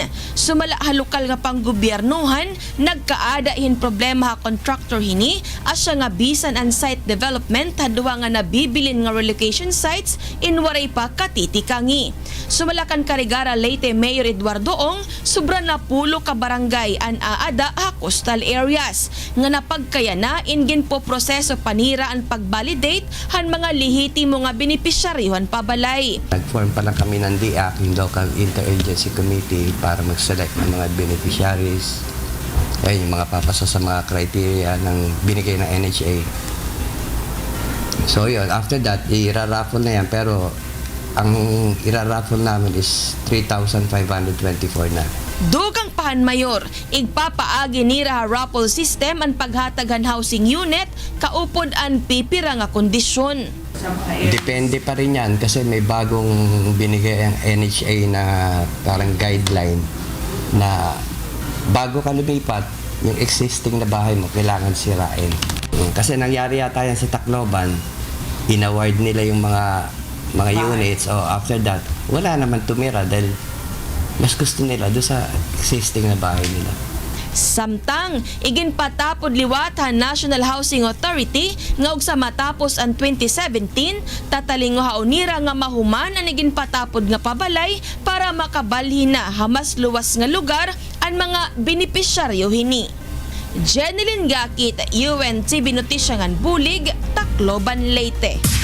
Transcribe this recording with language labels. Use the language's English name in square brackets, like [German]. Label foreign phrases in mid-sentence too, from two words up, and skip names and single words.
[Waray] Sumala ha lokal nga panggobyernohan nagkaadahin problema ha contractor hini asya nga bisan ang [English] site development [Waray] hadwa nga nabibilin nga [English] relocation sites [Waray] in waray pa katitikangi. Sumalakan Carigara Leyte Mayor Eduardo Ong sobra na pulo ka barangay an aada ha [English] coastal areas [Waray] nga napagkayana ingin po proseso panira ang pagvalidate han mga lehitimo nga benepisyaryohan pabalay. [Filipino] Nag-form pa lang kami ng DIAC, yung Local Interagency Committee, para mag-select ng mga beneficiaries. Ayun, yung mga papasok sa mga criteria ng binigay ng NHA. So yun, [English] after that, [Filipino] iraraffle na yan, pero ang iraraffle namin is 3,524 na. [Waray] Dugang pahan mayor, igpapaagi nira [English] raffle system [Waray] ang paghataghan [English] housing unit [Waray] kaupod ang pipira nga kondisyon. [Filipino] Depende pa rin yan kasi may bagong binigay ang NHA na parang guideline na bago ka lumipat, yung existing na bahay mo kailangan sirain. Kasi nangyari yata yan sa Tacloban, inaward nila yung mga units, [English] after that, [Filipino] wala naman tumira dahil mas gusto nila doon sa existing na bahay nila. [Waray] Samtang, iginpatapod liwat ha National Housing Authority nga og sa matapos ang 2017, tatalingo haunira nga mahuman ang iginpatapod nga pabalay para makabalhin na hamas luwas nga lugar ang mga benepisyaryo hini. Jeneline Gakit, UNTV Notisyangan Bulig, Tacloban, Leyte.